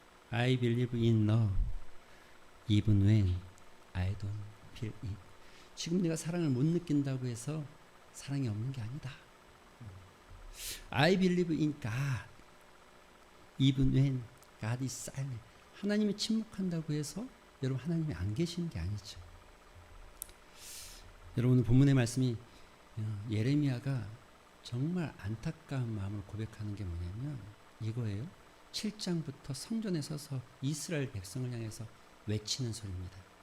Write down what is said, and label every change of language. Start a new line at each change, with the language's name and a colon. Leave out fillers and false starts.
English: I believe in love even when I don't feel it.
Korean: 지금 내가 사랑을 못 느낀다고 해서 사랑이 없는 게 아니다.
English: I believe in God even when God is silent.
Korean: 하나님이 침묵한다고 해서 여러분 하나님이 안 계시는 게 아니죠. 여러분 오늘 본문의 말씀이 예레미야가 정말 안타까운 마음을 고백하는 게 뭐냐면 이거예요. 7장부터 성전에 서서 이스라엘 백성을 향해서 외치는 소리입니다.